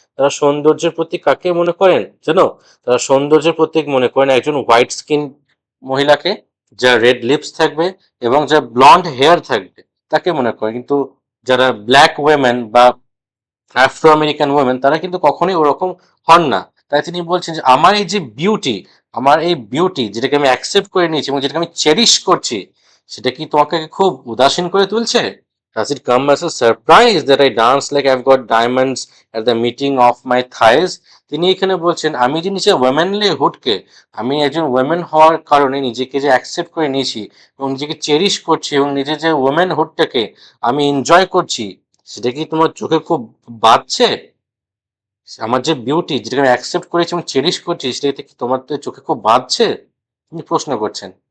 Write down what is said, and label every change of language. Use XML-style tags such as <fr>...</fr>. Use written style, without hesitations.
<bn>তারা সৌন্দর্যের প্রতীক কাকে মনে করেন জানো? তারা সৌন্দর্যের প্রতীক মনে করেন একজন হোয়াইট স্কিন মহিলাকে, যার রেড লিপস থাকবে এবং যার ব্লন্ড হেয়ার থাকবে, তাকে মনে করে। কিন্তু যারা ব্ল্যাক ওয়েমেন বা আফ্রো আমেরিকান ওয়েমেন, তারা কিন্তু কখনোই ওরকম হন না। তাই তিনি বলছেন যে আমার এই যে বিউটি, আমার এই বিউটি যেটাকে আমি অ্যাকসেপ্ট করে নিয়েছি এবং যেটাকে আমি চেরিশ করছি, সেটা কি তোমাকে খুব উদাসীন করে তুলছে?</bn> <en>Does it come as a surprise that I dance like I've got diamonds at the meeting of my thighs?</en> <bn>তিনি এখানে বলছেন আমি যে নিজের ওয়েমেনলি হুডকে, আমি একজন ওয়েমেন হওয়ার কারণে নিজেকে যে অ্যাকসেপ্ট করে নিয়েছি এবং নিজেকে চেরিশ করছি এবং নিজের যে ওয়েমেন হুডটাকে আমি এনজয় করছি, সেটা কি তোমার চোখে খুব বাজছে? আমার যে বিউটি যেটাকে আমি অ্যাকসেপ্ট করেছি এবং চেরিশ করছি, সেটা কি তোমার চোখে খুব বাজছে? তিনি প্রশ্ন করছেন।</bn>